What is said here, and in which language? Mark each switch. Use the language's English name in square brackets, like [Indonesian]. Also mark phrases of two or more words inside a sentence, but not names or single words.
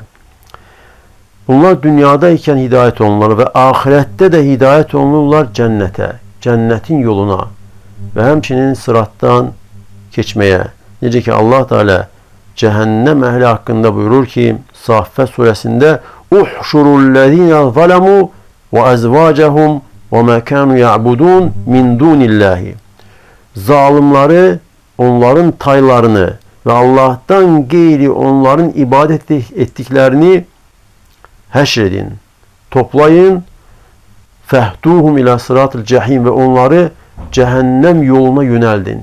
[Azerbaijani] Bunlar dünyada ikən hidayət olunurlar və ahirətdə də hidayət olunurlar cənnətə, cənnətin yoluna və həmçinin sıratdan keçməyə. Necə ki Allah Teala cəhənnəm əhli haqqında buyurur ki, Saffət surəsində: [Arabic] "احشروا الذين ظلموا وأزواجهم وما كانوا يعبدون من دون الله." [Turkish] Zalimları onların taylarını ve Allah'tan gayri onların ibadet ettiklerini həşredin, toplayın, [Arabic] فاهدوهم إلى صراط الجحيم [Turkish] ve onları cehennem yoluna yöneldin.